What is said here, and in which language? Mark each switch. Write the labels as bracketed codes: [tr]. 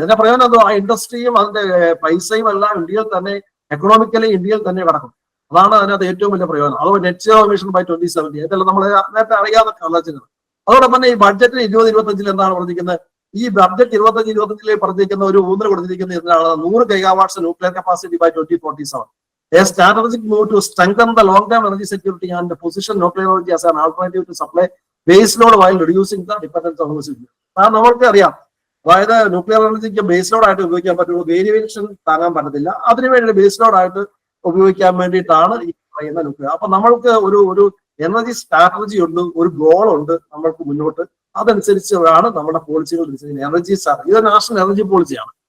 [ml] അതിന്റെ പ്രയോജനം എന്തോ, ആ ഇൻഡസ്ട്രിയും അതിന്റെ പൈസയും എല്ലാം ഇന്ത്യയിൽ തന്നെ, എക്കണോമിക്കലി ഇന്ത്യയിൽ തന്നെ കിടക്കും. അതാണ് അതിനകത്ത് ഏറ്റവും വലിയ പ്രയോജനം. അതുപോലെ [en] net zero emission by 2070 [ml] ഇതെല്ലാം നമ്മൾ നേരത്തെ അറിയാവുന്ന ആലോചനകൾ. അതോടൊപ്പം തന്നെ ഈ ബഡ്ജറ്റിന് 2025 എന്താണ് പറഞ്ഞിരിക്കുന്നത്? ഈ ബഡ്ജറ്റ് 25-25 പറഞ്ഞിരിക്കുന്ന ഒരു ഊന്നൽ കൊടുത്തിരിക്കുന്ന എന്താണ്? [en] 100 GW nuclear capacity by 2047. A strategic move to strengthen the long-term energy security and position nuclear energy as an alternative to supply base load while reducing the dependence on fossil fuel. [ml] നമ്മൾക്ക് അറിയാം, അതായത് nuclear എനർജിക്ക് base load ആയിട്ട് ഉപയോഗിക്കാൻ പറ്റുള്ളൂ, variation താങ്ങാൻ പറ്റത്തില്ല. അതിനുവേണ്ടി base load ആയിട്ട് ഉപയോഗിക്കാൻ വേണ്ടിയിട്ടാണ് ഈ പറയുന്ന ന്യൂക്ലിയർ. അപ്പൊ നമ്മൾക്ക് ഒരു എനർജി സ്ട്രാറ്റജി ഉണ്ട്, ഒരു ഗോൾ ഉണ്ട് നമ്മൾക്ക് മുന്നോട്ട്. അതനുസരിച്ചാണ് നമ്മുടെ പോളിസികൾ എനർജി ഇത് നാഷണൽ എനർജി പോളിസിയാണ്.